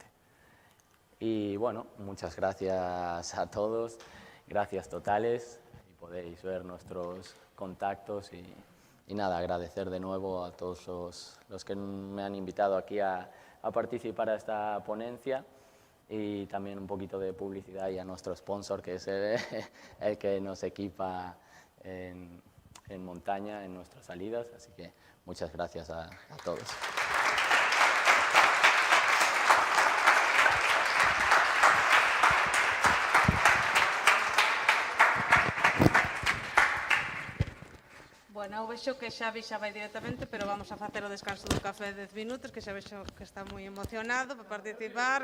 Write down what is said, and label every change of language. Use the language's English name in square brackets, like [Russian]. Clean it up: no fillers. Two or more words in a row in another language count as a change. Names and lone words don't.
[Spanish] Y bueno, muchas gracias a todos, gracias totales, y podéis ver nuestros contactos y nada, agradecer de nuevo a todos los que me han invitado aquí a participar a esta ponencia, y también un poquito de publicidad y a nuestro sponsor, que es el que nos equipa en montaña en nuestras salidas, así que muchas gracias a todos. [Galician] Bueno, eu vexo que Xavi xa vai directamente, pero vamos a facer o descanso do café de 10 minutos, que xa vexo que está moi emocionado para participar.